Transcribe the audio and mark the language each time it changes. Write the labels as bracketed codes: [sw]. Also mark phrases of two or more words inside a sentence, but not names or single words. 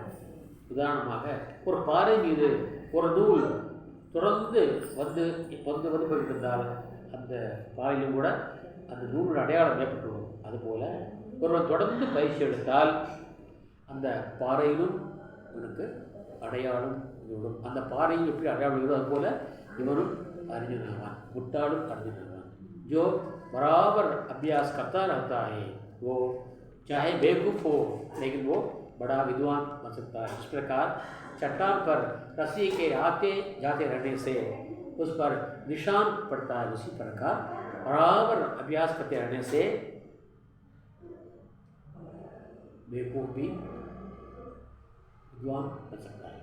[ta] உதாரணமாக ஒரு பாறை மீது ஒரு நூல் தொடர்ந்து வந்து போயிருந்தால் அந்த பாறையிலும் கூட அந்த நூலோட அடையாளம் ஏற்பட்டுவிடும். அதுபோல் ஒருவன் தொடர்ந்து பயிற்சி எடுத்தால் அந்த பாறையிலும் இவனுக்கு அடையாளம் விடும். அந்த பாறையும் எப்படி அடையாளம் விடும், அதுபோல் இவனும் அறிஞனாவான், முட்டாளும் அறிஞனாவான். [hi] जो बराबर अभ्यास करता रहता है वो चाहे बेवकूफ़ हो लेकिन वो बड़ा विद्वान बन सकता है. इस प्रकार चट्टान पर रस्सी के आते जाते रहने से उस पर निशान पड़ता है. उसी प्रकार बराबर अभ्यास करते रहने से बेवकूफ़ भी विद्वान बन सकता है.